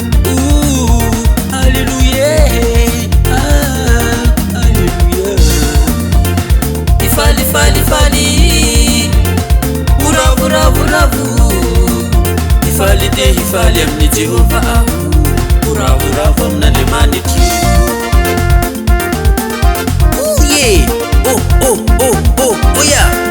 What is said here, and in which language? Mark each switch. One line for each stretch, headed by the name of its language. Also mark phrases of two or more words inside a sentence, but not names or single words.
English: Ooh, hallelujah. Ah, hallelujah.
Malagasy: Hifaly, hifaly, hifaly. Ho ravo, ravo, ravo. Hifaly dia hifaly amin'ny Jehovah aho. Ho ravo, ravo amin'Andriamanitra.
English: Oh, yeah. Oh, oh, oh, oh, oh, yeah.